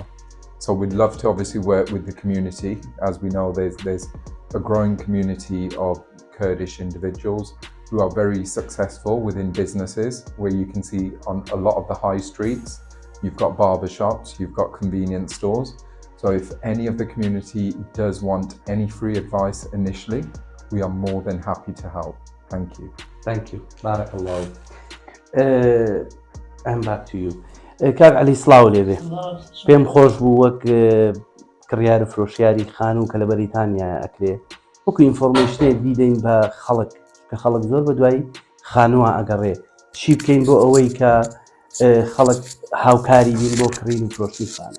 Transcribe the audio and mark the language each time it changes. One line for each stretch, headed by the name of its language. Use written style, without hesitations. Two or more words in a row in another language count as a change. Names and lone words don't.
English: So we'd love to obviously work with the community. As we know, there's a growing community of Kurdish individuals who are very successful within businesses, where you can see on a lot of the high streets, you've got barber shops, you've got convenience stores. So if any of the community does want any free advice initially, we are more than happy to help. Thank you. Thank you. Barakallah. I'm back to you.
Central Kurdish: کاک عەلی سڵاو لێبێ. پێم خۆش بوو وەک کڕیار فرۆشیاری خانوو کە لە بەریتانیا ئەکرێ وەکو ئینفۆرمێشنێک بیدەین بە خەڵک کە خەڵک زۆر بە دوای خانووە ئەگەڕێ. چی بکەین بۆ ئەوەی کە خەڵک هاوکاری بین بۆ کڕین و فرۆشتنی خانوو؟